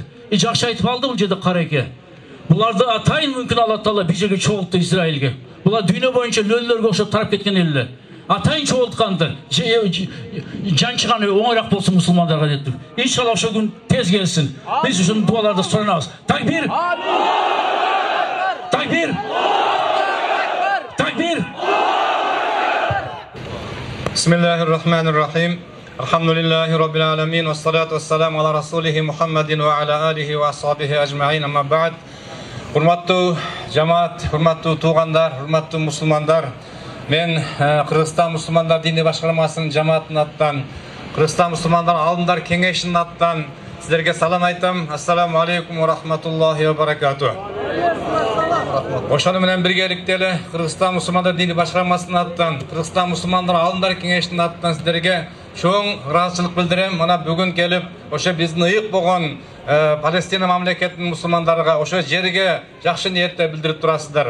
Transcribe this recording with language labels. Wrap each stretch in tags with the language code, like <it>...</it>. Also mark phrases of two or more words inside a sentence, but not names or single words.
<ky>Жакшы айтып алды бул жерде Карайке. Буларды атайын мүмкүн Алла Таала бир жерге чогултtu Израилге. Булар дүйнө боюнча лөллөргө окшоп тарап кеткен элдер. Атайын чогултканды, жанчыганы оңойраак болсун мусулмандарга деп. Иншалла ошол күн тез келсин. Биз ушун дуаларды суранабыз. Такбир! Такбир! Такбир!</ky> <ar>بسم الله الرحمن الرحيم. الحمد لله رب العالمين، والصلاة والسلام على رسوله محمد وعلى آله وأصحابه أجمعين، أما بعد.</ar> <ky>Урматтуу жамаат, урматтуу туугандар, урматтуу мусулмандар, мен Кыргызстан мусулмандар диний башкармасынын жамаатынын аттан, Кыргызстан мусулмандар алымдар кеңешинин аттан сиздерге салам айтам.</ky> <ar>السلام عليكم ورحمة الله وبركاته.</ar> <ky>Ошону менен биргеликте эле Кыргызстан мусулмандар диний башкармасынын аттан, Кыргызстан мусулмандар алымдар кеңешинин аттан сиздерге чоң ыраазычылык билдирем. Мына бүгүн келип, ошо биздин ыйык болгон Палестина мамлекетинин мусулмандарга ошо жерге жакшы ниетте билдирип турасыздар.</ky>